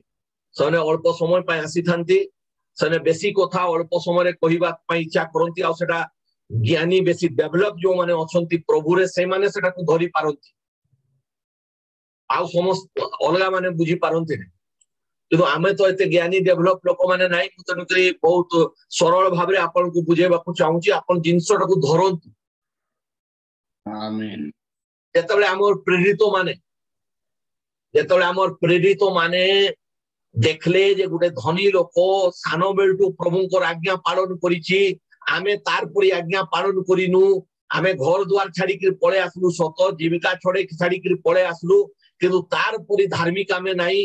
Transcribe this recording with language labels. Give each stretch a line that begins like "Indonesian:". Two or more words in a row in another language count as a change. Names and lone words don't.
Odia: ସେ ଅଳ୍ପ ସମୟ ପାଇଁ ଆସି ଥାଆନ୍ତି, ସେ ବେଶି କଥା ଅଳ୍ପ ସମୟ ରେ କହିବା ପାଇଁ ଇଚ୍ଛା କରନ୍ତି। ଆ ସେଟା ଜ୍ଞାନୀ ବେଶି ଡେଭଲପ ଯୋ ମାନେ ଅଛନ୍ତି ପ୍ରଭୁ ରେ ସେ ମାନେ ସେଟା କୁ ଧରି ପାରନ୍ତି। ଆ ସମସ୍ତ ଅଲଗା ମାନେ ବୁଝି ପାରନ୍ତି ନାହିଁ। କିନ୍ତୁ ଆମେ ତ ଏତେ ଜ୍ଞାନୀ ଡେଭଲପ ଲୋକ ମାନେ ନାହିଁ। ମୁଁ ତନୁକରି ବହୁତ ସରଳ ଭାବ ରେ ଆପଣ କୁ ବୁଝେଇବା କୁ ଚାହୁଁଛି। ଆପଣ ଜିନିଷଟା କୁ ଧରନ୍ତୁ। आमेन। ଯେତେବେ ହମର ପ୍ରେରିତ ମାନେ ଦେଖିଲେ ଯେ ଗୋଟେ ଧନୀ ଲୋକ ସାନ ବେଳଟୁ ପ୍ରଭୁଙ୍କର ଆଜ୍ଞା ପାଳନ କରିଛି, ଆମେ ତାର ପରି ଆଜ୍ଞା ପାଳନ କରିନୁ। ଆମେ ଘର ଦ୍ୱାର ଛାଡ଼ି କେ ପଳେ ଆସିଲୁ, ସତ ଜୀବିକା ଛାଡ଼ି କେ ପଳେ ଆସିଲୁ, କିନ୍ତୁ ତାର ପରି ଧାର୍ମିକ ଆମେ ନାହିଁ।